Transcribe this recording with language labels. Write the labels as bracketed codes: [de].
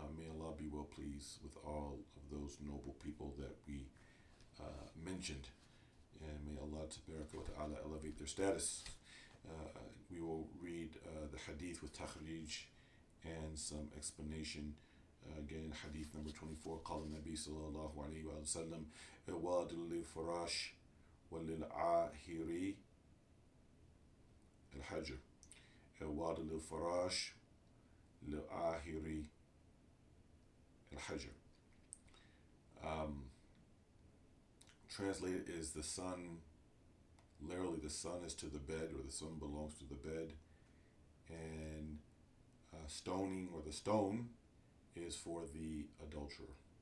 [en] May Allah be well pleased with all of those noble people that we mentioned, and may Allah Tabaraka wa Ta'ala elevate their status. We will read the hadith with takhrij and some explanation. Again, hadith number 24, [ar] قال النبي صلى الله عليه وسلم الواد للفراش وللعاهر الحجر الواد للفراش للعاهر الحجر. [en] Translated is the son, literally the son is to the bed, or the son belongs to the bed, and stoning, or the stone, is for the adulterer.